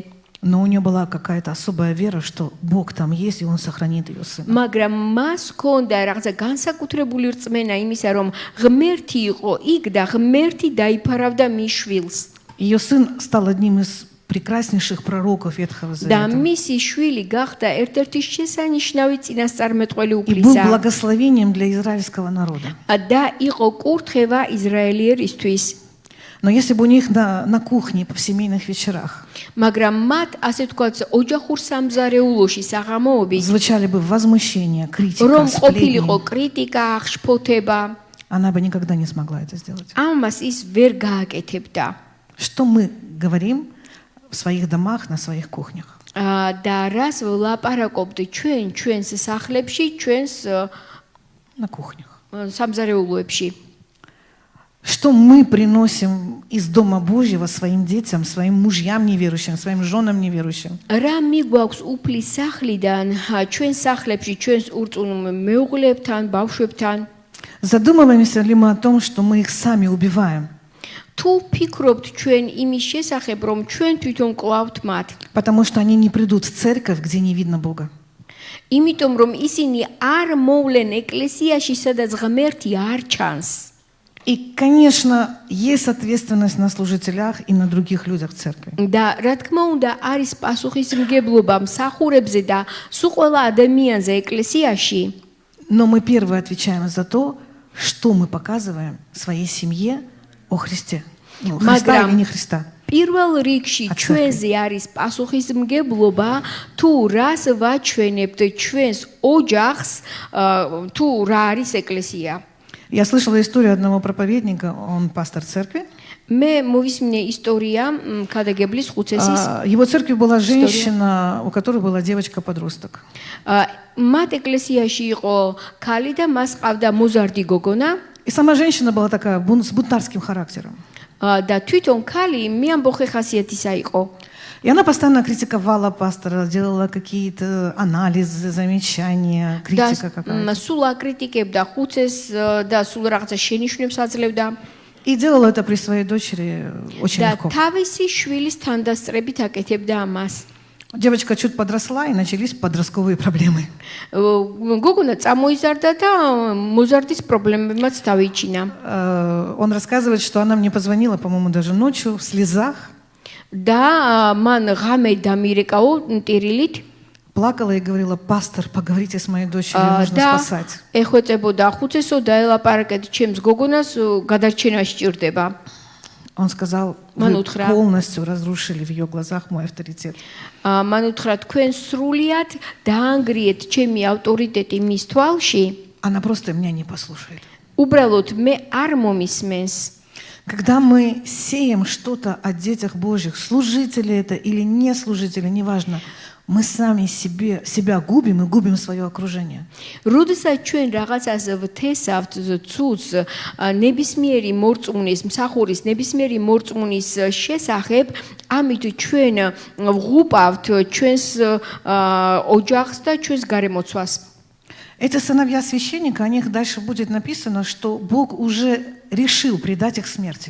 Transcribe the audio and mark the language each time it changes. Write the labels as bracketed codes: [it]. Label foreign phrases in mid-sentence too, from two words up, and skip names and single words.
[ru] Но у нее была какая-то особая вера, что Бог там есть, и Он сохранит ее сына. [ka] მაგრამ მას ჰქონდა რაღაცა განსაკუთრებული რწმენა იმისა, რომ ღმერთი იყო იქ და ღმერთი დაიფარავდა მის შვილს. [ru] Ее сын стал одним из прекраснейших пророков Ветхого [ka] და [ru] Завета. [ka] მისი შვილი გახდა ერთ-ერთი შესანიშნავი წინასწარმეტყველი [ru] И был [ka] უფლისა [ru] благословением для израильского народа. [ka] და იყო კურთხევა ისრაელიერისთვის. [ru] Но если бы у них на кухне, в семейных вечерах [ka] მაგრამ მათ ასე თქვათ ოჯახურ სამზარეულოში საღამოობით [ru] звучали бы возмущение, критика, [ka] რომ [ru] сплетни, [ka] ყოფილიყო კრიტიკა, შფოთება, [ru] она бы никогда не смогла это сделать. [ka] ამას ის ვერ გააკეთებდა. [ru] Что мы говорим в своих домах, на своих кухнях? [ka] და რას ვლაპარაკობთ ჩვენს სახლებში, ჩვენს [ru] На кухнях. [ka] სამზარეულოებში. [ru] Что мы приносим из Дома Божьего своим детям, своим мужьям неверующим, своим женам неверующим? [ka] რა მიგვაქვს უფლის სახლიდან ჩვენ სახლებში, ჩვენს ურწმუნო მეუღლებთან, ბავშვებთან? [ru] Задумываемся ли мы о том, что мы их сами убиваем? [ka] თუ ფიქრობთ ჩვენ იმის შესახებ, რომ ჩვენ თვითონ კლავთ მათ, [ru] Потому что они не придут в церковь, где не видно Бога. [ka] იმიტომ რომ ისინი არ მოვლენ ეკლესიაში, სადაც ღმერთი არ ჩანს. [ru] И, конечно, есть ответственность на служителях и на других людях в церкви. [ka] და რა თქმა უნდა, არის პასუხისმგებლობა მსახურებზე და სულ ყველა ადამიანზე ეკლესიაში. [ru] Но мы первые отвечаем за то, что мы показываем своей семье о Христе. Христа или не Христа. [ka] პირველ რიგში ჩვენზე არის პასუხისმგებლობა, თუ რას ვაჩვენებთ ჩვენს ოჯახს, თუ რა არის ეკლესია. [ru] Я слышала историю одного проповедника, он пастор церкви. [ka] მე მოვისმინე ისტორია ქადაგებლის ხუცესის. [ru] Его церкви была женщина, у которой была девочка-подросток. [ka] მათ ეკლესიაში იყო ქალი და მას ყავდა მოზარდი გოგონა. [ru] И сама женщина была такая с бунтарским характером. [ka] და თვითონ ქალი მეამბოხე ხასიათისა იყო. [ru] И она постоянно критиковала пастора, делала какие-то анализы, замечания, критика какая-то. [ka] სულ აკრიტიკებდა ხუცეს და სულ რაღაცა შენიშვნებს აძლევდა. [ru] И делала это при своей дочери очень [ka] და [ru] легко. [ka] თავისი შვილის თანდასწრებით აკეთებდა ამას. [ru] Девочка чуть подросла, и начались подростковые проблемы. [ka] გოგონა წამოიზარდა და მოზარდის პრობლემებმაც დავიჩინა. [ru] Он рассказывает, что она мне позвонила, по-моему, даже ночью в слезах. [ka] და მან ღამე დამირეკაო ტირილით [ru] Плакала и говорила: пастор, поговорите с моей дочерью, нужно [ka] და [ru] спасать. [ka] ეხვეწებოდა ხუცესო დაელაპარაკეთ ჩემს გოგონას გადარჩენა სჭირდება. [ru] Он сказал: вы полностью разрушили в ее глазах мой авторитет. [ka] მან უთხრა თქვენ სრულიად დაანგრიეთ ჩემი ავტორიტეტი მის თვალში. [ru] Она просто меня не послушает. [ka] უბრალოდ მე არ მომისმენს. [ru] Когда мы сеем что-то о детях Божьих, служители это или не служители, неважно, мы сами себя губим и губим свое окружение. [ka] როდესაც ჩვენ რაღაცას ვთესავთ ცუც ნებისმიერი მორწმუნის მსახურის ნებისმიერი морწმუნის შესახებ, ამით ჩვენ ვღუპავთ ჩვენს ოჯახს და ჩვენს გარემოცვას. [ru] Эти сыновья священника, о них дальше будет написано, что Бог уже решил предать их смерти.